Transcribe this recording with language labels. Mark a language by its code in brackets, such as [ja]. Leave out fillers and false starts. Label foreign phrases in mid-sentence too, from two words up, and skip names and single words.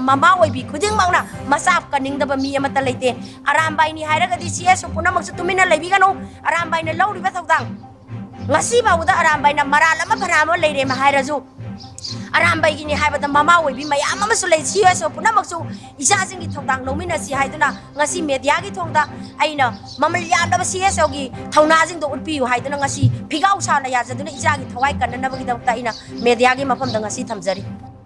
[mni] mama oibi kuding mangna masap kaningdaba mi amata leite Arambai ni hairagadi CS punamak su tumina leibi gano Arambai na lauriba thawdang ngasi bawda Arambai na maral ama bharama leire ma hairaju Arambai gini haibada mama oibi mayam ama su lei CS punamak su isa singi thawdang nomina si haiduna ngasi media gi thongda aina mamal yamda CS gi thawna jing do utpi haiduna ngasi phigau sa la ya jaduna isa gi thawai kanna bagi da ina media gi mafam da ngasi thamjari